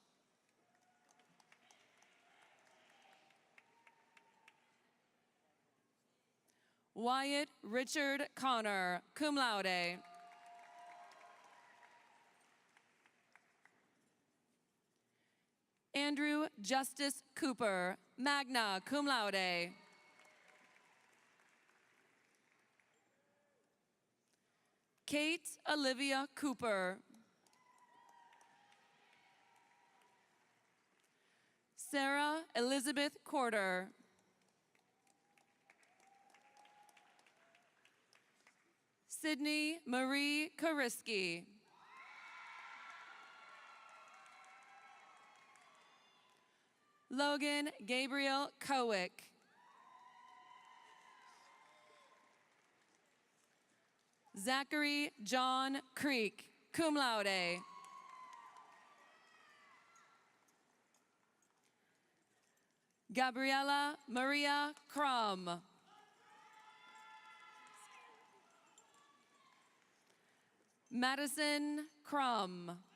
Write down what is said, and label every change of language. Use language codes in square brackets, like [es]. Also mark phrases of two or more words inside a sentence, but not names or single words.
[en] Wyatt Richard Connor, [la] cum laude. [en] Andrew Justice Cooper, [la] magna cum laude. [en] Kate Olivia Cooper. Sarah Elizabeth Corder. Sydney Marie Kariski. Logan Gabriel Kowick. Zachary John Creek, [la] cum laude. [en] Gabriela Maria Crum. Madison Crum.